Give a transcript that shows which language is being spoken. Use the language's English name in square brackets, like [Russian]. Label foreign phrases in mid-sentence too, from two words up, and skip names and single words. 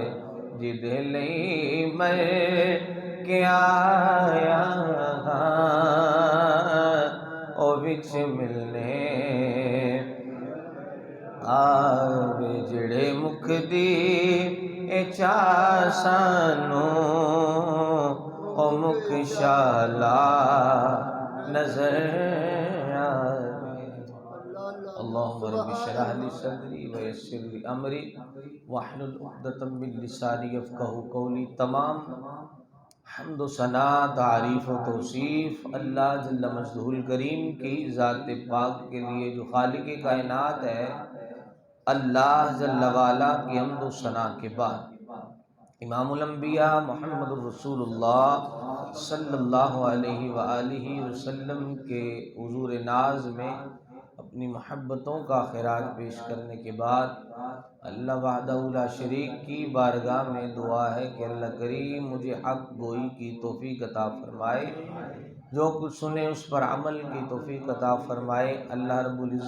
[Punjabi] جدے لئی مر کے آیا او وچ ملنے آوے۔ جڑے مکدی چاسانو او مکھ شالا نظر آوے۔ [Arabic] اللہم رب اشرح لی صدری ویسر لی امری واحلل عقدۃ من لسانی یفقہوا قولی۔ [Urdu] تمام حمد و ثنا، تعریف و توصیف اللہ [Arabic] جل مجدہ الکریم [Urdu] کی ذات پاک کے لیے جو خالق کائنات ہے۔ اللہ [Arabic] جل وعلا [Urdu] کی حمد و ثنا کے بعد امام الانبیاء محمد الرسول اللہ [Arabic] صلی اللہ علیہ وآلہ وسلم [Urdu] کے حضور ناز میں اپنی محبتوں کا خراج پیش کرنے کے بعد اللہ [Arabic] وحدہ لا شریک [Urdu] کی بارگاہ میں دعا ہے کہ اللہ کریم مجھے حق گوئی کی توفیق عطا فرمائے، جو کچھ سنے اس پر عمل کی توفیق عطا فرمائے۔